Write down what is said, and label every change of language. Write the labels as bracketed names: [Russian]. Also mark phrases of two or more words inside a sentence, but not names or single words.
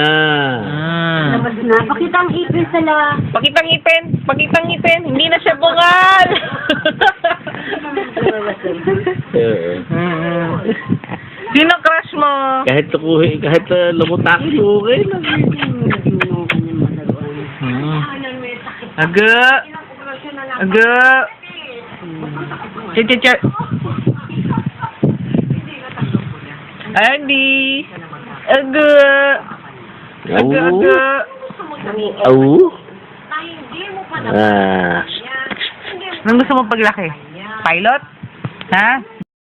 [Filipino] Labas na. Pakita ang ipin sa la... Pakitang ngipin! Pakitang ngipin! Hindi na siya bungal! Sino crush mo? Kahit tukuhin, kahit lumutaki, okay lang. Aga! Aga! Che. Andy! Aga! Aga! Aga! Au? Hindi mo pa Ah. Anong gusto mo paglaki? Pilot? Ha?